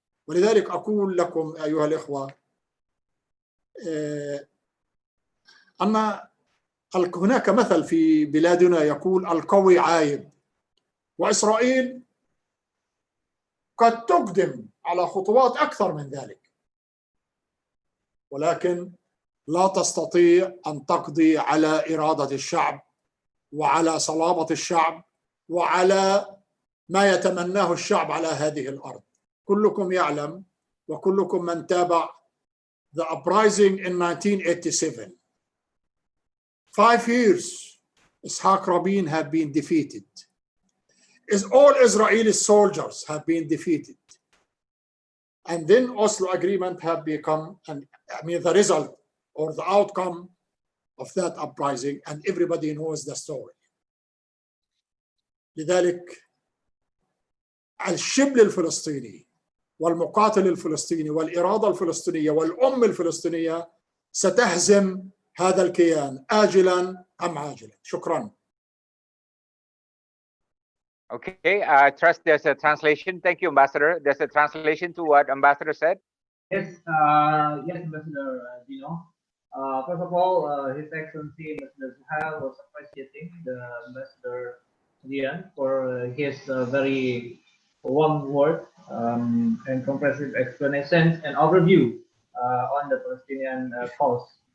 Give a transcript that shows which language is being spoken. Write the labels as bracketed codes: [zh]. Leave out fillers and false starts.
[ar] ولذلك أقول لكم أيها الإخوة أن هناك مثل في بلادنا يقول القوي عايب، وإسرائيل قد تقدم على خطوات أكثر من ذلك، ولكن لا تستطيع أن تقضي على إرادة الشعب وعلى صلابة الشعب وعلى ما يتمناه الشعب على هذه الأرض. كلكم يعلم وكلكم من تابع [en] the uprising in 1987. 5 years Ishaq Rabin have been defeated. All Israeli soldiers have been defeated. And then Oslo agreement have become, the result or the outcome of that uprising, and everybody knows the story. [ar] لذلك الشبل الفلسطيني والمقاتل الفلسطيني والإرادة الفلسطينية والأم الفلسطينية ستهزم هذا الكيان آجلا أم عاجلا. شكرا. [en] Okay, I trust there's a translation. Thank you, Ambassador. There's a translation to what Ambassador said. Yes, yes, Ambassador Dino. First of all, His Excellency Ambassador Zuhail was appreciating the Ambassador Dian for his very warm word and comprehensive explanations and overview on the Palestinian cause.